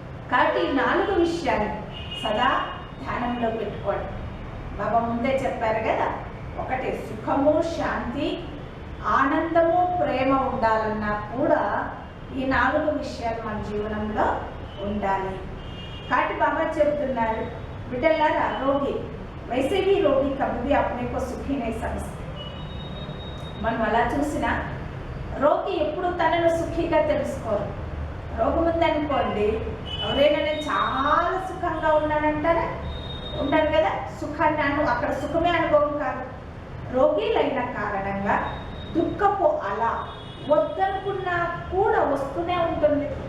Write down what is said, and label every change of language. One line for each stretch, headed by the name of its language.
Telugu: కాబట్టి 4 విషయాలు సదా ధ్యానంలో పెట్టుకోండి. బాబా ముందే చెప్పారు కదా, 1 సుఖము, శాంతి, ఆనందము, ప్రేమ ఉండాలన్నా కూడా ఈ 4 విషయాలు మన జీవనంలో ఉండాలి. కాబట్టి బాబా చెప్తున్నారు, బిడ్డలారా రోగి
Hindi: वैसे भी रोगी कभी भी अपने को सुखी नहीं समझते.
Telugu: మనం అలా చూసినా రోగి ఎప్పుడు తనను సుఖీగా తెలుసుకోరు. రోగం ఉందనుకోండి, ఎవరైనా నేను చాలా సుఖంగా ఉన్నానంటారా? ఉండరు కదా. సుఖాన్ని అక్కడ సుఖమే అనుభవం కాదు. రోగిలైన కారణంగా దుఃఖపు అలా వద్దనుకున్నా కూడా వస్తూనే ఉంటుంది.